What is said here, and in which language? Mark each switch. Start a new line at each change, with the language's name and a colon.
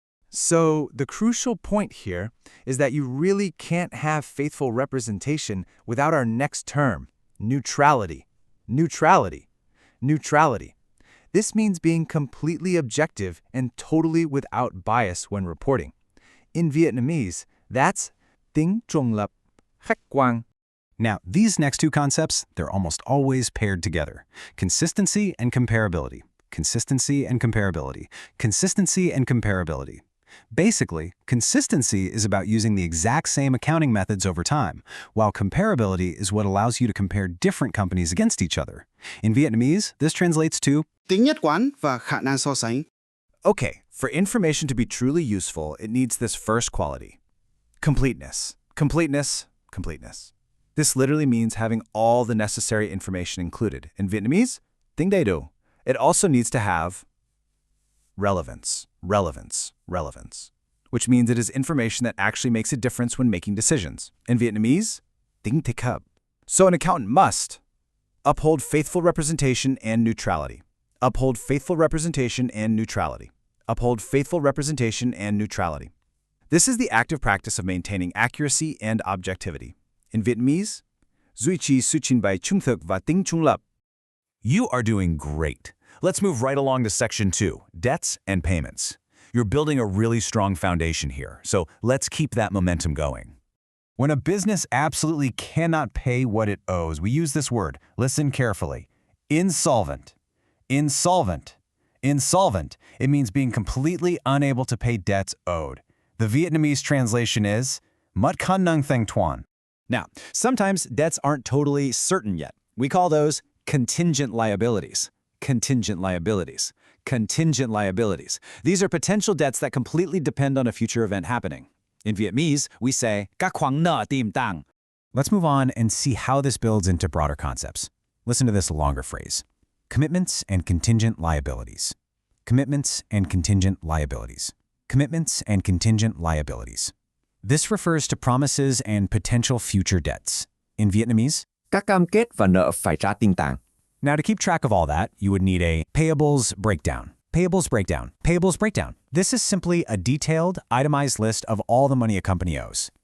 English: So the crucial point here is that you really can't have faithful representation without our next term, neutrality. Neutrality. Neutrality. This means being completely objective and totally without bias when reporting. In Vietnamese, that's
Vietnamese: tính trung lập, khách quan.
English: Now, these next 2 concepts, they're almost always paired together. Consistency and comparability. Consistency and comparability. Consistency and comparability. Basically, consistency is about using the exact same accounting methods over time, while comparability is what allows you to compare different companies against each other. In Vietnamese, this translates to
Vietnamese: tính nhất quán và khả năng so sánh.
English: Okay, for information to be truly useful, it needs this first quality. Completeness. Completeness. Completeness. This literally means having all the necessary information included. In Vietnamese,
Vietnamese: tính đầy đủ.
English: It also needs to have relevance. Relevance. Relevance. Which means it is information that actually makes a difference when making decisions. In Vietnamese,
Vietnamese: tính thích hợp.
English: So an accountant must uphold faithful representation and neutrality. Uphold faithful representation and neutrality. Uphold faithful representation and neutrality. This is the active practice of maintaining accuracy and objectivity. In Vietnamese,
Vietnamese: duy trì sự trình bày trung thực và tính trung lập.
English: You are doing great. Let's move right along to Section 2, Debts and Payments. You're building a really strong foundation here, so let's keep that momentum going. When a business absolutely cannot pay what it owes, we use this word. Listen carefully. Insolvent. Insolvent. Insolvent. It means being completely unable to pay debts owed. The Vietnamese translation is
Vietnamese: mất khả năng thanh toán.
English: Now, sometimes debts aren't totally certain yet. We call those contingent liabilities. Contingent liabilities. Contingent liabilities. These are potential debts that completely depend on a future event happening. In Vietnamese, we say
Vietnamese: các khoản nợ tiềm tàng.
English: Let's move on and see how this builds into broader concepts. Listen to this longer phrase. Commitments and contingent liabilities. Commitments and contingent liabilities. Commitments and contingent liabilities. This refers to promises and potential future debts. In Vietnamese,
Vietnamese: các cam kết và nợ phải trả tiền tàng.
English: Now, to keep track of all that, you would need a payables breakdown. Payables breakdown. Payables breakdown. This is simply a detailed, itemized list of all the money a company owes.